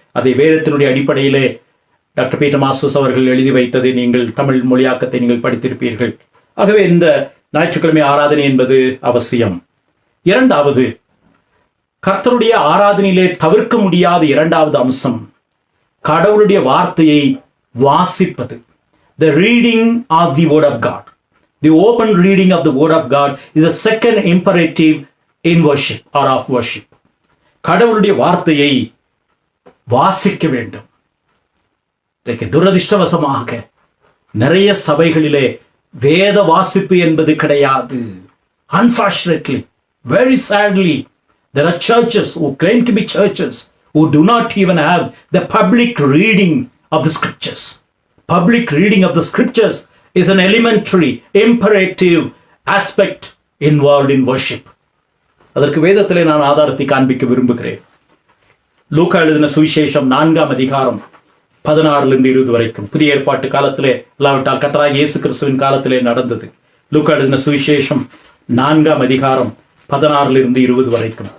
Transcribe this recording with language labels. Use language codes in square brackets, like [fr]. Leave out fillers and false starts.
[ta] அதை வேதத்தினுடைய அடிப்படையிலே டாக்டர் பீட்டர் மாஸ்டர்ஸ் அவர்கள் எழுதி வைத்ததை நீங்கள் தமிழ் மொழியாக்கத்தை நீங்கள் படித்திருப்பீர்கள். ஆகவே இந்த ஞாயிற்றுக்கிழமை ஆராதனை என்பது அவசியம். இரண்டாவது, கர்த்தருடைய ஆராதனையிலே தவிர்க்க முடியாத இரண்டாவது அம்சம் கடவுளுடைய வார்த்தையை வாசிப்பது. [en] The reading of the word of God. The open reading of the word of God is a second imperative in worship or of worship. [ta] கடவுளுடைய வார்த்தையை வாசிக்க வேண்டும். துரதிர்ஷ்டவசமாக நிறைய சபைகளிலே வேத வாசிப்பு என்பது கிடையாது. [en] Unfortunately, very sadly, there are churches who claim to be churches who do not even have the public reading of the scriptures. Public reading of the scriptures is an elementary, imperative aspect involved in worship. [ta] அதற்கு வேதத்திலே நான் ஆதாரத்தை காண்பிக்க விரும்புகிறேன். லூக்கா எழுதின சுவிசேஷம் 4ஆம் அதிகாரம் 16-20 வரைக்கும். புதிய ஏற்பாட்டு காலத்திலே இல்லாவிட்டால் கர்த்தராகிய இயேசு கிறிஸ்துவின் காலத்திலே நடந்தது. லூக்கா எழுதின சுவிசேஷம் 4ஆம் அதிகாரம் 16-20 வரைக்கும்.